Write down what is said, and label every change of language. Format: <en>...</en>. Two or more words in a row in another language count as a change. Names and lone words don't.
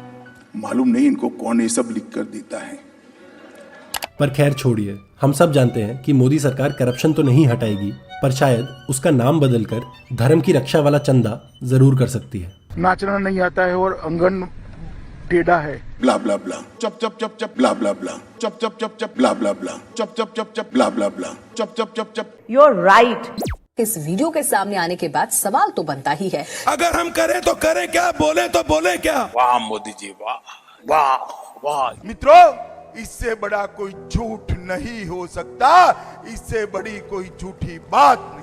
<hi>मालूम नहीं इनको कौन ये सब लिख कर देता है। पर खैर छोड़िए, हम सब जानते हैं कि मोदी सरकार करप्शन तो नहीं हटाएगी, पर शायद उसका नाम बदलकर धर्म की रक्षा वाला चंदा जरूर कर सकती है। नाचना नहीं आता है और अंगन टेढ़ा है। ब्ला ब्ला ब्ला, चप चप चप चप, ब्ला ब्ला ब्ला, चप चप चप चप, ब्ला ब्ला ब्ला, चप चप चप चप, ब्ला ब्ला ब्ला, चप चप चप चप।</hi> <en>You are right.</en> <hi>इस वीडियो के सामने आने के बाद सवाल तो बनता ही है, अगर हम करें तो करें क्या, बोले तो बोले क्या? वाह मोदी जी, वाह वाह वाह। मित्रों, इससे बड़ा कोई झूठ नहीं हो सकता, इससे बड़ी कोई झूठी बात नहीं।</hi>